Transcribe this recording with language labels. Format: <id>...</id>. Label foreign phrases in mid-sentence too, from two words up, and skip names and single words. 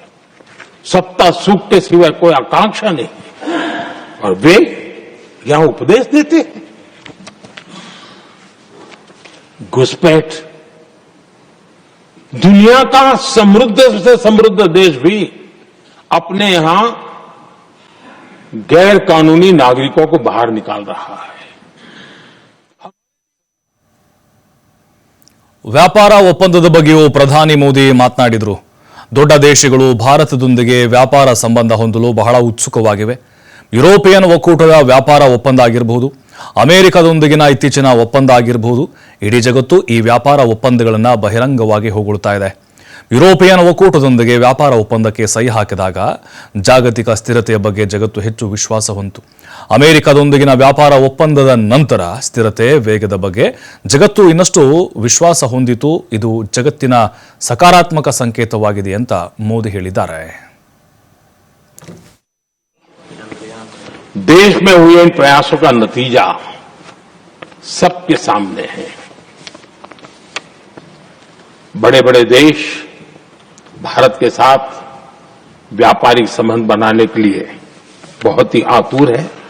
<hi>सत्ता सुख के सिवाय कोई आकांक्षा नहीं और वे यहां उपदेश देते हैं। घुसपैठ दुनिया का समृद्ध से समृद्ध देश भी अपने यहां गैर कानूनी नागरिकों को बाहर निकाल रहा है।</hi> <kn>ವ್ಯಾಪಾರ ಒಪ್ಪಂದದ ಬಗ್ಗೆಯೂ ಪ್ರಧಾನಿ ಮೋದಿ ಮಾತನಾಡಿದರು. ದೊಡ್ಡ ದೇಶಗಳು ಭಾರತದೊಂದಿಗೆ ವ್ಯಾಪಾರ ಸಂಬಂಧ ಹೊಂದಲು ಬಹಳ ಉತ್ಸುಕವಾಗಿವೆ. ಯುರೋಪಿಯನ್ ಒಕ್ಕೂಟದ ವ್ಯಾಪಾರ ಒಪ್ಪಂದ ಆಗಿರಬಹುದು, ಅಮೆರಿಕದೊಂದಿಗಿನ ಇತ್ತೀಚಿನ ಒಪ್ಪಂದ ಆಗಿರಬಹುದು, ಇಡೀ ಜಗತ್ತು ಈ ವ್ಯಾಪಾರ ಒಪ್ಪಂದಗಳನ್ನು ಬಹಿರಂಗವಾಗಿ ಹೊಗಳುತ್ತಾ ಇದೆ. ಯುರೋಪಿಯನ್ ಒಕ್ಕೂಟದೊಂದಿಗೆ ವ್ಯಾಪಾರ ಒಪ್ಪಂದಕ್ಕೆ ಸಹಿ ಹಾಕಿದಾಗ ಜಾಗತಿಕ ಸ್ಥಿರತೆಯ ಬಗ್ಗೆ ಜಗತ್ತು ಹೆಚ್ಚು ವಿಶ್ವಾಸ ಹೊಂದಿತು. ಅಮೆರಿಕದೊಂದಿಗಿನ ವ್ಯಾಪಾರ ಒಪ್ಪಂದದ ನಂತರ ಸ್ಥಿರತೆ ವೇಗದ ಬಗ್ಗೆ ಜಗತ್ತು ಇನ್ನಷ್ಟು ವಿಶ್ವಾಸ ಹೊಂದಿತು. ಇದು ಜಗತ್ತಿನ ಸಕಾರಾತ್ಮಕ ಸಂಕೇತವಾಗಿದೆ ಅಂತ ಮೋದಿ ಹೇಳಿದ್ದಾರೆ.</kn> <hi>देश में हुए इन प्रयासों का नतीजा सबके सामने है। बड़े बड़े देश भारत के साथ व्यापारिक संबंध बनाने के लिए बहुत ही आतुर है।</hi>